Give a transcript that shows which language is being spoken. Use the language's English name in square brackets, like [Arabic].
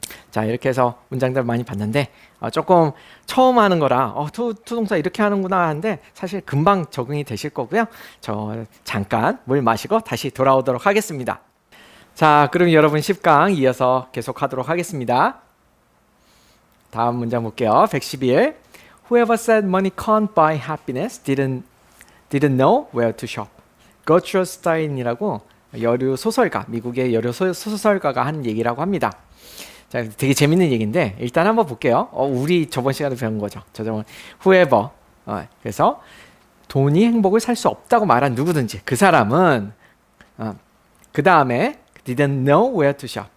[Korean] 자, 이렇게 해서 문장들 많이 봤는데 조금 처음 하는 거라 투동사 이렇게 하는구나 하는데 사실 금방 적응이 되실 거고요. 저 잠깐 물 마시고 다시 돌아오도록 하겠습니다. 자, 그럼 여러분 10강 이어서 계속하도록 하겠습니다. 다음 문장 볼게요. 111. [English] Whoever said money can't buy happiness didn't know where to shop. [Korean] Gertrude Stein이라고 여류 소설가, 미국의 여류 소설가가 한 얘기라고 합니다. 자, 되게 재밌는 얘기인데 일단 한번 볼게요. 우리 저번 시간에 배운 거죠. 저번 whoever. 그래서 돈이 행복을 살 수 없다고 말한 누구든지 그 사람은 그 다음에 [English] didn't know where to shop.